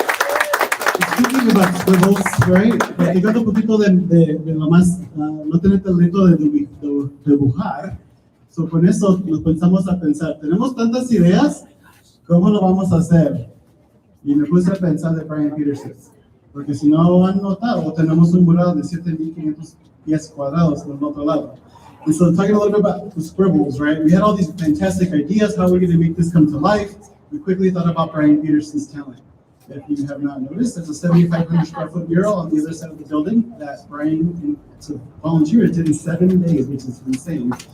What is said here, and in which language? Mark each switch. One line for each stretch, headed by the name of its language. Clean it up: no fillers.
English: Speaking about scribbles, right?
Spanish: Platicando un poquito de lo más, no tener talento de dibujar. So, con eso nos pensamos a pensar, tenemos tantas ideas, ¿cómo lo vamos a hacer? Y me puse a pensar de Brian Peterson, porque si no han notado, tenemos un mural de 7,500 pies cuadrados del otro lado.
English: And so talking a little bit about the scribbles, right? We had all these fantastic ideas, how we're going to make this come to life. We quickly thought about Brian Peterson's talent. If you have not noticed, there's a 7,500 square foot mural on the other side of the building that Brian volunteers did in 7 days, which is insane.